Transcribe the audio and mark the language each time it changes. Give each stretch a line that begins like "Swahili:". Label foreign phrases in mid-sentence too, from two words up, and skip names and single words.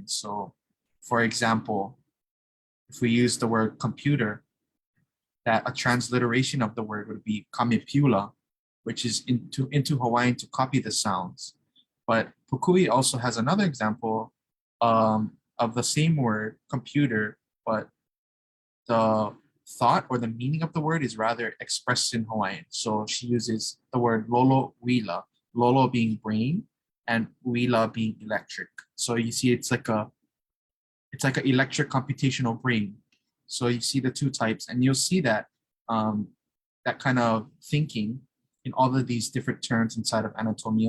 English: So, for example, if we use the word computer, that a transliteration of the word would be kamipula, which is into Hawaiian to copy the sounds. But Pukui also has another example of the same word, computer, but the thought or the meaning of the word is rather expressed in Hawaiian. So she uses the word
Hawaiian: lolo wila,
English: lolo being brain and wila being electric. So you see it's like an electric computational brain. So you see the two types, and you'll see that that kind of thinking in all of these different terms inside of Anatomia.